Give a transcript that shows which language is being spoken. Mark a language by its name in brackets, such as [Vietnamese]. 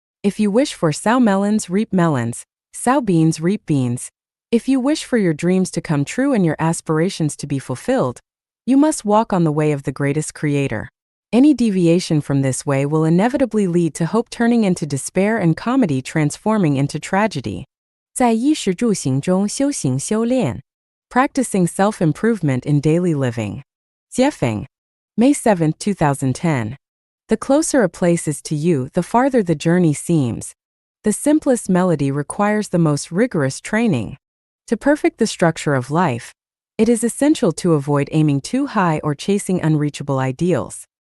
[English] If you wish for sow melons, reap melons, sow beans, reap beans. If you wish for your dreams to come true and your aspirations to be fulfilled, you must walk on the way of the greatest creator. Any deviation from this way will inevitably lead to hope turning into despair and comedy transforming into tragedy. [Chinese] 在衣食住行中修行修炼. [English] Practicing self-improvement in daily living. Jiefeng. May 7, 2010. The closer a place is to you, the farther the journey seems. The simplest melody requires the most rigorous training. To perfect the structure of life, it is essential to avoid aiming too high or chasing unreachable ideals.